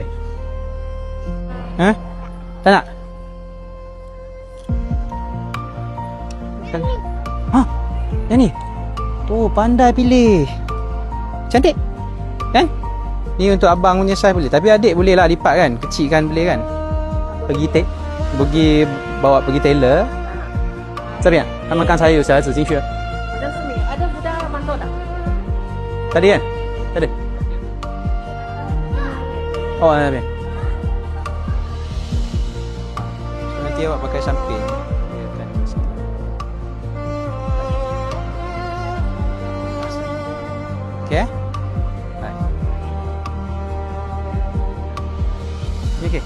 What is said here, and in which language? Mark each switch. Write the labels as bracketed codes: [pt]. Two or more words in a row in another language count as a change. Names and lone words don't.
[ms] Ha? Tak nak? Ha? Yang ni? Oh, pandai pilih. Cantik? Kan? Ni untuk abang punya size boleh. Tapi adik boleh lah lipat kan. Kecil kan boleh kan. Pergi bawa pergi tailor. [zh] 这边他们刚才有小孩子进去了。 [ms] Ada budak masuk tak? Tadi kan? Tadi. [zh] Oh,那边. [ms] So, nanti awak pakai samping. Okay? Baik. Okay.